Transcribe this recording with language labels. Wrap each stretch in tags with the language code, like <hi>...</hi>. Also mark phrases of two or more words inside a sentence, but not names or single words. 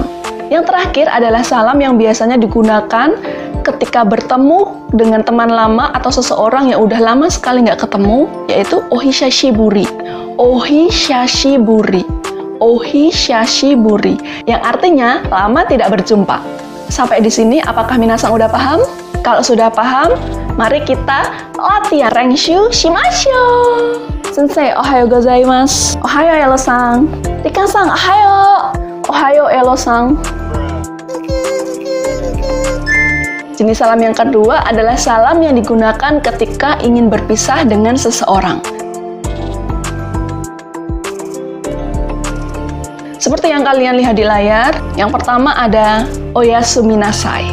<id>Yang terakhir adalah salam yang biasanya digunakan ketika bertemu dengan teman lama atau seseorang yang udah lama sekali nggak ketemu, yaitu ohishashiburi. Ohishashiburi. Ohishashiburi, yang artinya lama tidak berjumpa. Sampai di sini, apakah minasang udah paham? Kalau sudah paham, mari kita latihan</id> <ja>練習しましょう. 先生、おはようございます。おはよう elo-san. Rika-san, ohayo. Ohayo elo-san.</ja> <id>Jenis salam yang kedua adalah salam yang digunakan ketika ingin berpisah dengan seseorang. Seperti yang kalian lihat di layar, yang pertama ada oyasuminasai.</id>